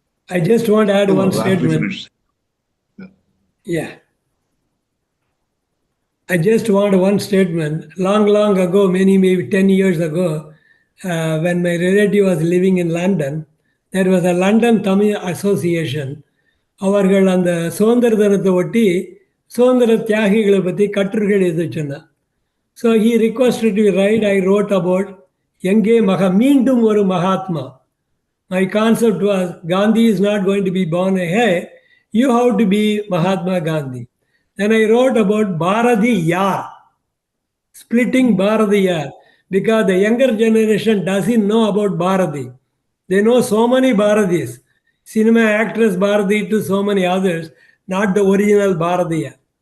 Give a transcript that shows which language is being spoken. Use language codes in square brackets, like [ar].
[en] I just want to add one statement. Finished. Yeah. I just want one statement. Long ago, maybe 10 years ago, when my relative was living in London, there was a London Tamil Association. [ta] அவர்கள் அந்த சுதந்திர தினத்தை ஒட்டி சுதந்திர தியாகிகளை பற்றி கட்டுரைகள் எழுதிச்சுன்னா. [en] So he requested to write. I wrote about [ta] எங்கே மீண்டும் ஒரு Mahatma. [en] My concept was Gandhi is not going to be born ahead. You have to be Mahatma Gandhi. Then I wrote about Bharati Yar, splitting Bharati Yar, because the younger generation doesn't know about Bharati. They know so many Bharatis, cinema actress Bharati to so many others, not the original Bharati Yar.